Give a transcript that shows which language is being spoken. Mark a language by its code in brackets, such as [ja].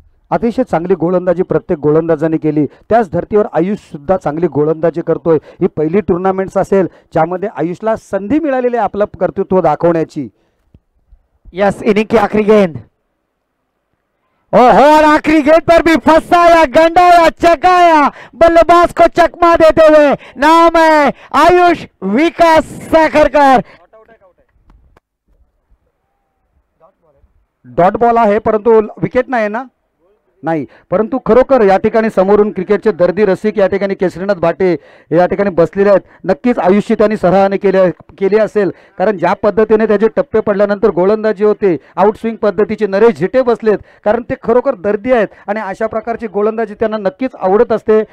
[mr] अतिशय चांगली गोलंदाजी प्रत्येक गोलंदाजाने केली, त्याच धर्तीवर आयुष सुद्धा चांगली गोलंदाजी करतोय। ही पहिली टूर्नामेंट्स असेल ज्यामध्ये आयुषला संधी मिळालेली आहे आपलं कर्तृत्व दाखवण्याची। [hi] यस, इनिंग की आखिरी गेंद, ओहो, और आखिरी गेंद पर भी फंसाया, गंडाया, चकाया, बल्लेबाज को चकमा देते हुए नाम है आयुष विकास साखरकर। [mr] डॉट बॉल आहे परंतु विकेट नाही ना, नाही, परंतु खरोखर या ठिकाणी समोरून क्रिकेटचे दर्दी रसिक या ठिकाणी केशरीनाथ भाटे या ठिकाणी बसलेले आहेत। नक्कीच आयुष्य त्यांनी सराहने केली असेल, कारण ज्या पद्धतीने त्याचे टप्पे पडल्यानंतर गोलंदाजी होते, आउट स्विंग पद्धतीचे नरेश झिटे बसलेत, कारण ते खरोखर दर्दी आहेत आणि अशा प्रकारची गोलंदाजी त्यांना नक्कीच आवडत असते।